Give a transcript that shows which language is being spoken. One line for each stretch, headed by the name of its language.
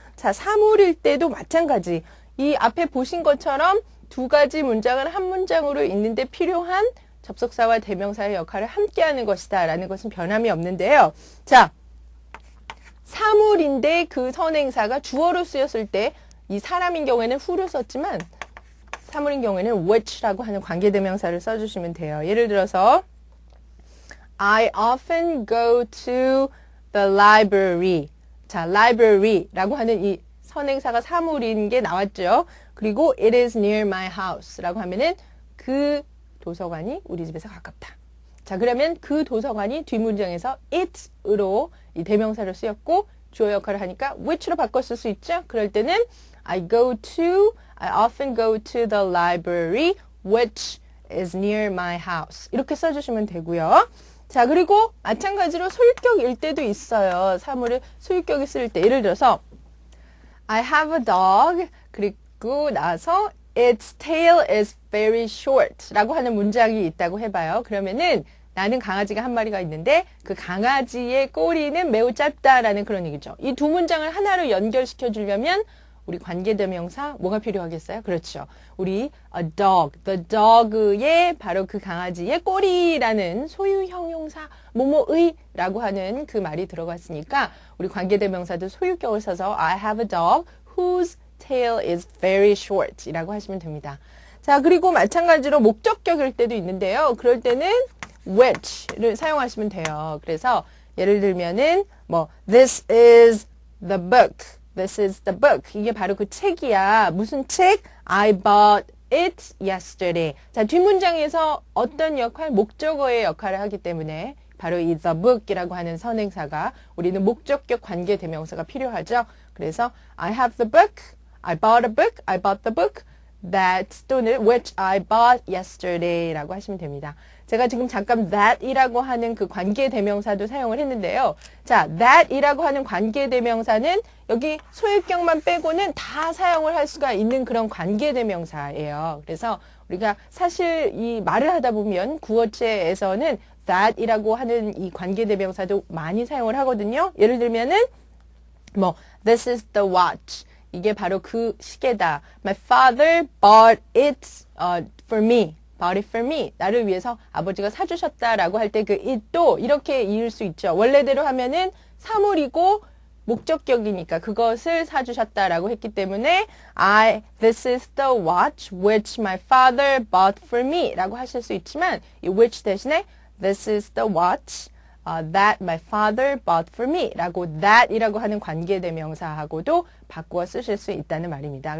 Korean: 자, 사물일 때도 마찬가지. 이 앞에 보신 것처럼 두 가지 문장을 한 문장으로 읽는데 필요한 접속사와 대명사의 역할을 함께하는 것이다 라는 것은 변함이 없는데요. 자, 사물인데 그 선행사가 주어로 쓰였을 때 이 사람인 경우에는 who를 썼지만 사물인 경우에는 which라고 하는 관계대명사를 써주시면 돼요. 예를 들어서
English: I often go to the library.
Korean: 자, library라고 하는 이 선행사가 사물인 게 나왔죠. 그리고
English: it is near my house
Korean: 라고 하면은 그 도서관이 우리 집에서 가깝다. 자, 그러면 그 도서관이 뒷문장에서 it으로 이 대명사를 쓰였고 주어 역할을 하니까 which로 바꿨을 수 있죠. 그럴 때는
English: I often go to the library which is near my house.
Korean: 이렇게 써주시면 되고요. 자, 그리고 마찬가지로 소유격일 때도 있어요. 사물을 소유격이 쓸 때.
English: 예를 들어서 I have a dog.
Korean: 그리고 나서
English: its tail is very short
Korean: 라고 하는 문장이 있다고 해봐요. 그러면은 나는 강아지가 한 마리가 있는데 그 강아지의 꼬리는 매우 짧다라는 그런 얘기죠. 이 두 문장을 하나로 연결시켜 주려면 우리 관계대명사 뭐가 필요하겠어요? 그렇죠. 우리 a dog, the dog의 바로 그 강아지의 꼬리라는 소유 형용사 뭐뭐의라고 하는 그 말이 들어갔으니까 우리 관계대명사도 소유격을 써서
English: I have a dog whose tail is very short
Korean: 이라고 하시면 됩니다. 자, 그리고 마찬가지로 목적격일 때도 있는데요. 그럴 때는 which를 사용하시면 돼요. 그래서 예를 들면은
English: this is the book. This is the book.
Korean: 이게 바로 그 책이야. 무슨 책?
English: I bought it yesterday.
Korean: 자, 뒷문장에서 어떤 역할? 목적어의 역할을 하기 때문에 바로 이 the book이라고 하는 선행사가 우리는 목적격 관계대명사가 필요하죠. 그래서
English: I have the book. I bought a book. I bought the book. That
Korean: 또는
English: which I bought yesterday
Korean: 라고 하시면 됩니다. 제가 지금 잠깐 that이라고 하는 그 관계대명사도 사용을 했는데요. 자, that이라고 하는 관계대명사는 여기 소유격만 빼고는 다 사용을 할 수가 있는 그런 관계대명사예요. 그래서 우리가 사실 이 말을 하다 보면 구어체에서는 that이라고 하는 이 관계대명사도 많이 사용을 하거든요. 예를 들면은
English: this is the watch.
Korean: 이게 바로 그 시계다.
English: My father bought it for me. bought it for me.
Korean: 나를 위해서 아버지가 사주셨다라고 할 때 그 it도 이렇게 이을 수 있죠. 원래대로 하면은 사물이고 목적격이니까 그것을 사주셨다라고 했기 때문에
English: this is the watch which my father bought for me
Korean: 라고 하실 수 있지만 이 which 대신에
English: this is the watch that my father bought for me
Korean: 라고 that이라고 하는 관계대명사하고도 바꾸어 쓰실 수 있다는 말입니다.